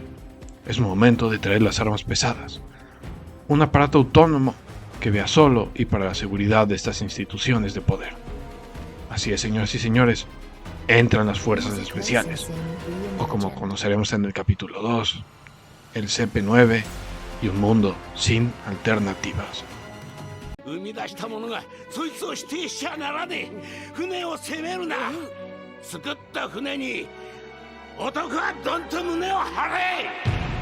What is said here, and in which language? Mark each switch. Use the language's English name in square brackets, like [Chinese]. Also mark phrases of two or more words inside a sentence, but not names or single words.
[Spanish] Es momento de traer las armas pesadas. Un aparato autónomo que vea solo y para la seguridad de estas instituciones de poder. Así es, señoras y señores, entran las fuerzas especiales, o como conoceremos en el capítulo 2, el CP9 y un mundo sin alternativas. [Japanese] 生み出した者がそいつを否定しちゃならねえ。船を責めるな。作った船に男はどんと胸を張れ。